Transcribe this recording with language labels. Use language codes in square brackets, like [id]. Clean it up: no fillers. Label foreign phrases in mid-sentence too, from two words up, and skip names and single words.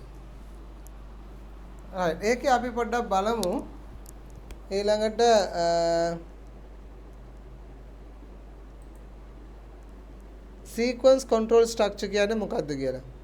[si] right. ඒකේ අපි පොඩ්ඩක් බලමු ඊළඟට [en] sequence control structure [si] කියන්නේ මොකක්ද කියලා.